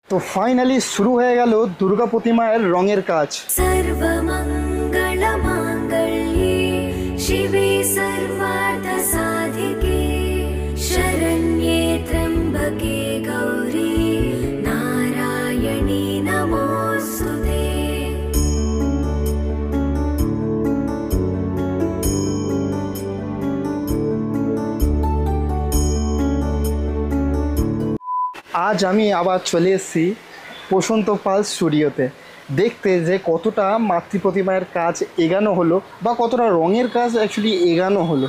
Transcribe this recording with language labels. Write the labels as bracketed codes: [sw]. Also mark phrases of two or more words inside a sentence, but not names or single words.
[bn] তো ফাইনালি শুরু হয়ে গেল দুর্গা প্রতিমার রঙের কাজ। [sa] सर्वमंगल मांगल्ये शिवे सर्वार्थ साधिके शरण्ये त्र्यंबके गौरी नारायणी नमोस्तुते। [bn] আজ আমি আবার চলে এসেছি প্রশান্ত পাল স্টুডিওতে দেখতে যে কতটা মাতৃ প্রতিমার কাজ এগানো হলো বা কতটা রঙের কাজ অ্যাকচুয়ালি এগানো হলো।